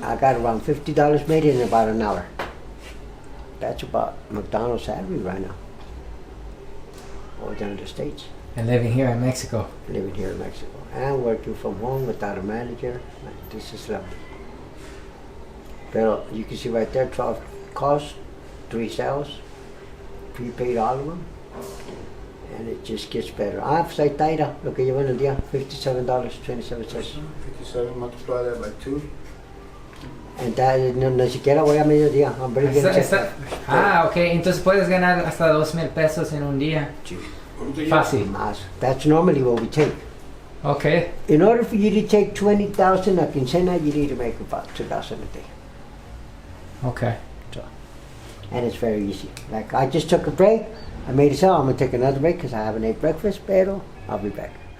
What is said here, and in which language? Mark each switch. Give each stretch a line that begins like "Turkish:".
English: I got around $50 made in about an hour. That's about McDonald's salary right now. Over there in the States. And living here in Mexico. Living here in Mexico. And working from home without a manager. This is lovely. But you can see right there, 12 calls, 3 sales, prepaid all of them. And it just gets better.
Spanish: Pues ahí está, mira, lo que llevo en el día, $57.27.
English: 57, multiply that by 2. And that,
Spanish: no, ni siquiera voy a mediodía.
English: I'm very good. Ok.
Spanish: Entonces puedes ganar hasta 2,000 pesos en un día. Fácil. Más.
English: That's normally what we take. Okay. In order for you to take 20,000 a quincena, you need to make about 2,000 a day. Okay. And it's very easy. Like, I just took a break. I made a sale. I'm going to take another break because I haven't ate breakfast, pero I'll be back.